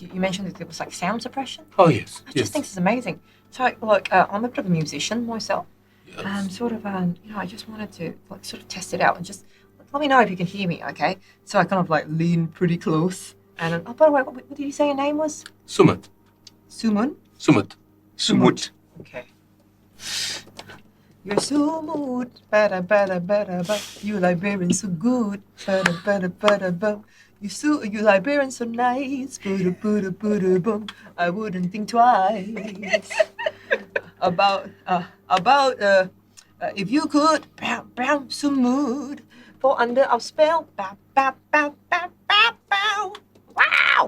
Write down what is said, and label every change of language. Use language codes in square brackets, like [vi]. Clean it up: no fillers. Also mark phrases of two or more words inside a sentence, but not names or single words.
[en] You mentioned that there was like sound suppression. Oh, yes. I just think this is amazing. So, look, I'm a bit of a musician myself. Yes. Sort of, I just wanted to like sort of test it out and just let me know if you can hear me, okay? So I kind of like lean pretty close. And oh, by the way, what did you say your name was? Sumut. Sumun. Sumut. Sumut. Okay. You're so mood, bada bada bada ba. You librarian so good, bada bada bada ba. You librarian so nice, bada bada bada bum. I wouldn't think twice about if you could brown some mood fall under our spell. Bow bow bow bow bow bow. Wow!